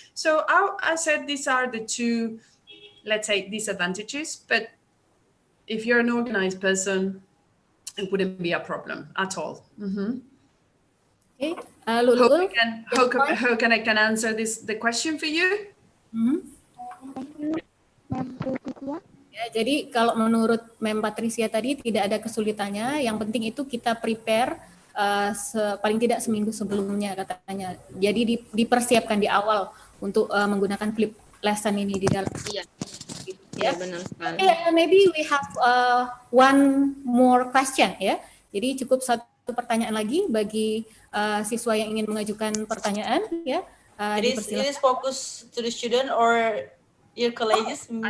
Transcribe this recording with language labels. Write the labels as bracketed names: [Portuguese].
[English] So I said these are the two, let's say, disadvantages, but if you're an organized person, it wouldn't be a problem at all. Mm-hmm. Okay, Hope I can answer the question for you. [Indonesian] Ya, jadi kalau menurut Mem Patricia tadi tidak ada kesulitannya, yang penting itu kita prepare paling tidak seminggu sebelumnya katanya. Jadi dipersiapkan di awal untuk menggunakan flip lesson ini di dalam. Iya. Ya, benar sekali. [English] Maybe we have one more question ya. [Indonesian] Jadi cukup satu pertanyaan lagi bagi siswa yang ingin mengajukan pertanyaan ya. [English] It is focused to the student or your colleges,